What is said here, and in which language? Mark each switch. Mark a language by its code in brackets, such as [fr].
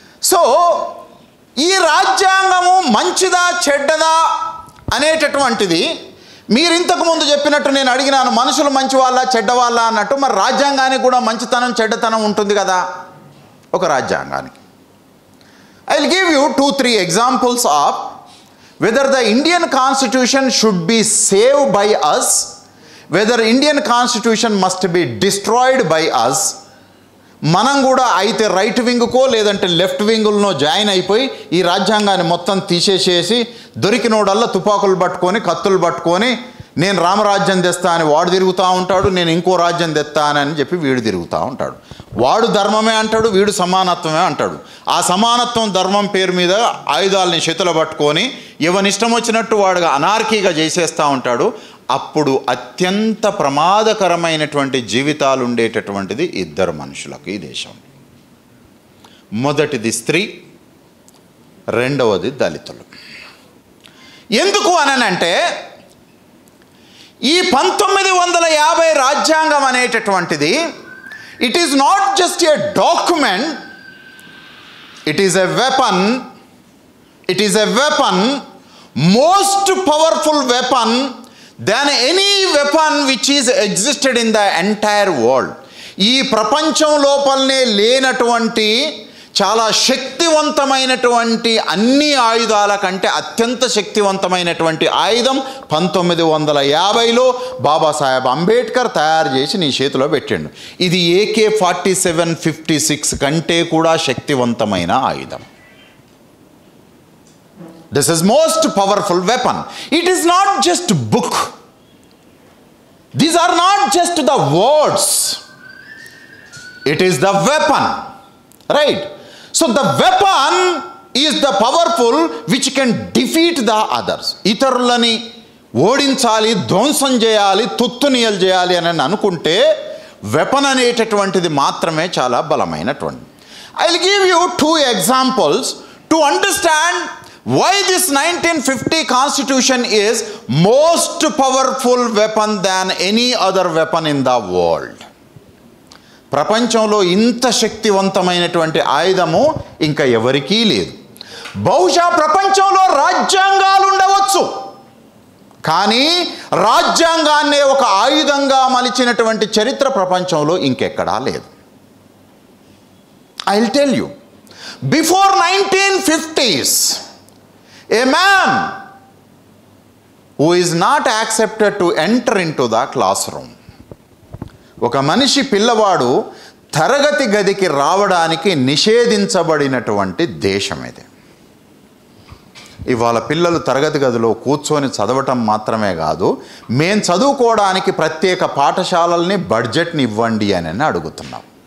[te] So ఈ రాజ్యాంగము మంచిదా చెడ్డదా అనేటటువంటిది మీరు ఇంతకు ముందు చెప్పినట్టు నేను అడిగినాను, మనుషులు మంచి వాళ్ళ చెడ్డ వాళ్ళ అన్నట్టు, మరి రాజ్యాంగానికి కూడా మంచితనం చెడ్డతనం ఉంటుంది కదా ఒక రాజ్యాంగానికి. [en] I will give you 2-3 examples of whether the Indian Constitution should be saved by us, whether Indian Constitution must be destroyed by us. [te] మనం కూడా అయితే రైట్ వింగ్కో లేదంటే లెఫ్ట్ వింగులనో జాయిన్ అయిపోయి ఈ రాజ్యాంగాన్ని మొత్తం తీసేసేసి దొరికినోడల్లా తుపాకులు పట్టుకొని కత్తులు పట్టుకొని నేను రామరాజ్యం తెస్తా అని వాడు తిరుగుతూ ఉంటాడు, నేను ఇంకో రాజ్యం తెస్తానని చెప్పి వీడు తిరుగుతూ ఉంటాడు. వాడు ధర్మమే అంటాడు, వీడు సమానత్వమే అంటాడు. ఆ సమానత్వం ధర్మం పేరు మీద ఆయుధాలని చేతులు పట్టుకొని ఎవనిష్టం వచ్చినట్టు వాడుగా అనార్కీగా చేసేస్తూ ఉంటాడు. అప్పుడు అత్యంత ప్రమాదకరమైనటువంటి జీవితాలు ఉండేటటువంటిది ఇద్దరు మనుషులకు ఈ దేశం. మొదటిది స్త్రీ, రెండవది దళితులు. ఎందుకు అనంటే ఈ 1950 రాజ్యాంగం అనేటటువంటిది [en] It is not just a document, it is a weapon. It is a weapon, most powerful weapon than any weapon which is existed in the entire world. [te] ఈ ప్రపంచం లోపలనే లేనటువంటి చాలా శక్తివంతమైనటువంటి అన్ని ఆయుధాల కంటే అత్యంత శక్తివంతమైనటువంటి ఆయుధం 1950లో బాబాసాహెబ్ అంబేద్కర్ తయారు చేసి నీ చేతిలో పెట్టిండు. ఇది AK-47-56 కంటే కూడా శక్తివంతమైన ఆయుధం. [en] This is most powerful weapon. It is not just book. These are not just the words. It is the weapon, right? So the weapon is the powerful which can defeat the others. [te] ఇతరులని ఓడించాలి, ధ్వంసం చేయాలి, తుత్తునియలు చేయాలి అని అనుకుంటే weapon అనేటటువంటిది మాత్రమే చాలా బలమైనటువంటి. [en] I will give you 2 examples to understand why this 1950 constitution is most powerful weapon than any other weapon in the world. [te] ప్రపంచంలో ఇంత శక్తివంతమైనటువంటి ఆయుధము ఇంకా ఎవరికీ లేదు. బహుశా ప్రపంచంలో రాజ్యాంగాలు ఉండవచ్చు, కానీ రాజ్యాంగాన్నే ఒక ఆయుధంగా మలిచినటువంటి చరిత్ర ప్రపంచంలో ఇంకెక్కడా లేదు. [en] I will tell you, before 1950s a man who is not accepted to enter into the classroom. [te] ఒక మనిషి పిల్లవాడు తరగతి గదికి రావడానికి నిషేధించబడినటువంటి దేశం ఇది. ఇవాళ పిల్లలు తరగతి గదిలో కూర్చొని చదవటం మాత్రమే కాదు, మేము చదువుకోవడానికి ప్రత్యేక పాఠశాలల్ని బడ్జెట్ని ఇవ్వండి అని అడుగుతున్నాం.